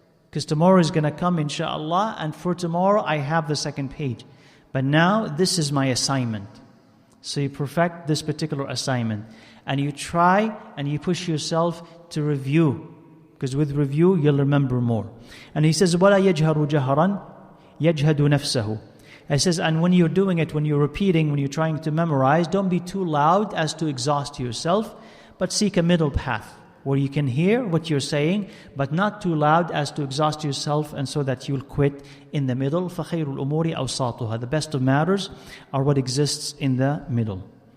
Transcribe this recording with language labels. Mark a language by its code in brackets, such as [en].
[en] Because tomorrow is going to come, inshallah, and for tomorrow I have the second page. But now this is my assignment. So you perfect this particular assignment. And you try and you push yourself to review. Because with review, you'll remember more. And he says, [ar] وَلَا يَجْهَرُ جَهَرًا يَجْهَدُ نَفْسَهُ. [en] He says, and when you're doing it, when you're repeating, when you're trying to memorize, don't be too loud as to exhaust yourself, but seek a middle path, where you can hear what you're saying, but not too loud as to exhaust yourself, and so that you'll quit in the middle. [ar] فَخَيْرُ الْأُمُورِ أَوْسَاطُهَا. [en] The best of matters are what exists in the middle.